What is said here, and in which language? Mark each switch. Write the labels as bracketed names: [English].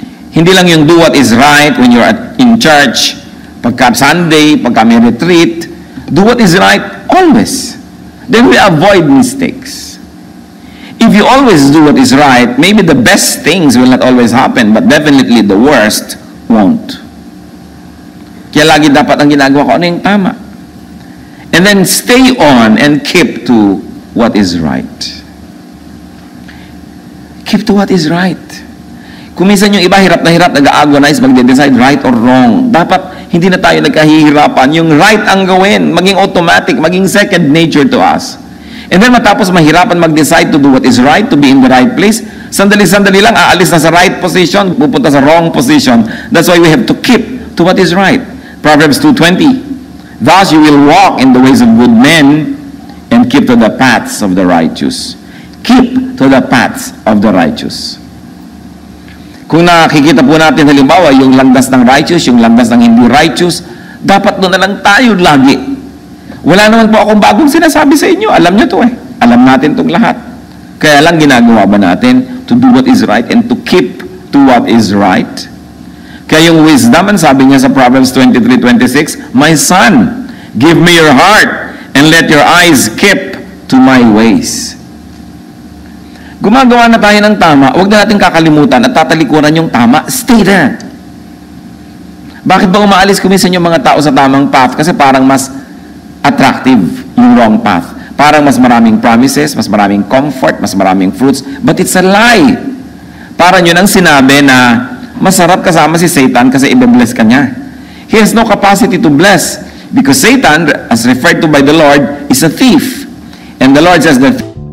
[Filipino] Hindi lang yung [English] do what is right when you're in church, [Filipino] pagka [English] Sunday, [Filipino] pagka may [English] retreat. Do what is right always. Then we avoid mistakes. If you always do what is right, maybe the best things will not always happen, but definitely the worst won't. [Filipino] Kaya lagi dapat ang ginagawa ko ano yung tama. [English] And then stay on and keep to what is right. Keep to what is right. [Filipino] Kung minsan yung iba hirap na hirap, nag-agonize, magde-decide [English] right or wrong. [Filipino] Dapat hindi na tayo nagkahihirapan. Yung right ang gawin, maging automatic, maging [English] second nature to us. [Filipino] And then matapos mahirapan mag-decide [English] to do what is right, to be in the right place, [Filipino] sandali-sandali lang, aalis na sa [English] right position, [Filipino] pupunta sa [English] wrong position. That's why we have to keep to what is right. Proverbs 2:20, thus you will walk in the ways of good men and keep to the paths of the righteous. Keep to the paths of the righteous. [Filipino] Kung nakikita po natin halimbawa yung landas ng righteous, yung landas ng hindi righteous, dapat doon na lang tayo lagi. Wala naman po akong bagong sinasabi sa inyo. Alam nyo to Alam natin itong lahat. Kaya lang ginagawa ba natin [English] to do what is right and to keep to what is right. [Filipino] Kaya yung wisdom, ang sabi niya sa [English] Proverbs 23:26, My son, give me your heart and let your eyes keep to my ways. [Filipino] Gumagawa na tayo ng tama, huwag na natin kakalimutan at tatalikuran yung tama. [English] Stay there. [Filipino] Bakit ba umaalis kuminsan yung mga tao sa tamang path? Kasi parang mas attractive yung [English] wrong path. [Filipino] Parang mas maraming promises, mas maraming comfort, mas maraming fruits. [English] But it's a lie. [Filipino] Parang yun ang sinabi na masarap kasama si Satan kasi i-bless ka niya. [English] He has no capacity to bless because Satan, as referred to by the Lord, is a thief. And the Lord says that